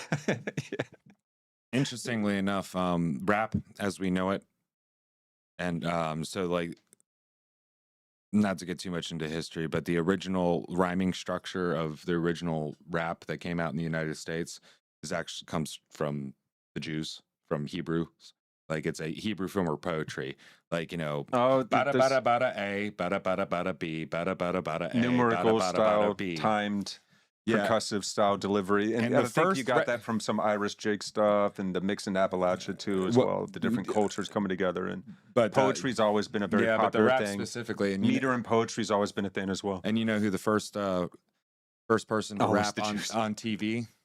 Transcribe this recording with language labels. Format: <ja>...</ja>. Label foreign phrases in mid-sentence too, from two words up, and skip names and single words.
<en>Interestingly enough, rap as we know it, and so like, not to get too much into history, but the original rhyming structure of the original rap that came out in the United States actually comes from the Jews, from Hebrew. Like it's a Hebrew form of poetry. Like, bada bada bada A, bada bada bada B, bada bada bada A, numerical bada, bada, style, bada, B. timed, percussive style delivery. And I think you got that from some Irish Jake stuff and the mix in Appalachia too as well. The different cultures coming together. But poetry's always been a very popular but the rap thing. Specifically, and meter and poetry's always been a thing as well. And you know who the first person to rap on TV?</en>